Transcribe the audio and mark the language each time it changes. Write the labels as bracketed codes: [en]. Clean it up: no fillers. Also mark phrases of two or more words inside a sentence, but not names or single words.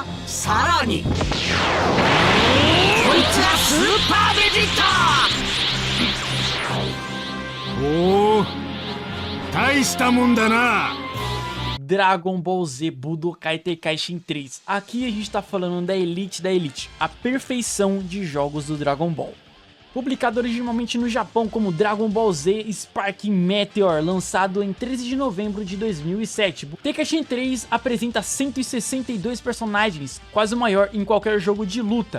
[ja] さらにこいつがスーパーベジータ。おお、大したもんだな。 [pt] Dragon Ball Z Budokai Tenkaichi 3. Aqui a gente tá falando da elite, a perfeição de jogos do Dragon Ball. Publicado originalmente no Japão como Dragon Ball Z Sparking Meteor, lançado em 13 de novembro de 2007. Tenkaichi 3 apresenta 162 personagens, quase o maior em qualquer jogo de luta.